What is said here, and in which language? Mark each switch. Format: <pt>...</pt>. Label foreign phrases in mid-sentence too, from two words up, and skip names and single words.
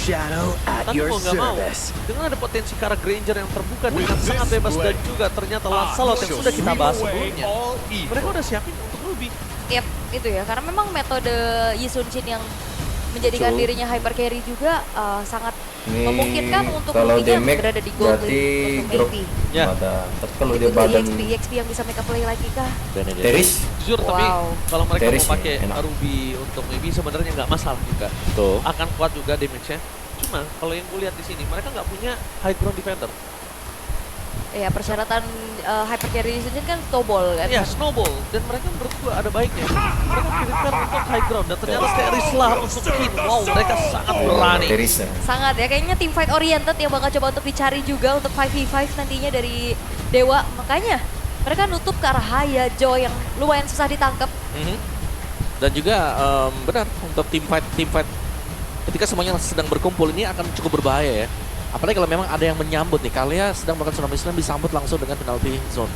<id>Tapi mau nggak mau, dengan ada potensi ke arah Granger yang terbuka dengan sangat bebas dan juga ternyata Lancelot yang sudah kita bahas sebelumnya. Mereka udah siapin untuk Ruby. Yap, itu ya. Karena memang metode Yi Sun Shin yang menjadikan Betul. dirinya</id> <en>hyper carry</en> <id>juga sangat Ini memungkinkan untuk kalau Ruby-nya damage berada di gold berarti untuk drop AP. Ya. badan. Tapi kalau dia Itu badan EXP yang bisa</id> <en>make up play</en> <id>lagi kah? teris, Jujur, tapi Wow. kalau mereka Teris mau pakai ya, enak. Ruby untuk maybe sebenarnya nggak masalah juga. Tuh. Akan kuat juga damage-nya. Cuma kalau yang gue lihat di sini, mereka nggak punya</id> <en>high ground defender.</en> <id>Ya, persyaratan</id> <en>hyper carry</en> <id>Yi Sun Shin kan snowball kan? Iya, snowball. Dan mereka menurut gue ada baiknya. Mereka prepare untuk</id> <en>high ground.</en> <id>Dan ternyata Teris lah untuk King. Wow, mereka sangat berani. teris ya. Sangat ya, kayaknya</id> <en>team fight oriented</en> <id>yang bakal coba untuk dicari juga untuk 5v5 nantinya dari Dewa. Makanya mereka nutup ke arah Haya, Joy yang lumayan susah ditangkap. Dan juga benar untuk tim fight ketika semuanya sedang berkumpul ini akan cukup berbahaya ya. Apalagi kalau memang ada yang menyambut nih, Kalia sedang melakukan tsunami slam disambut langsung dengan penalty zone</id>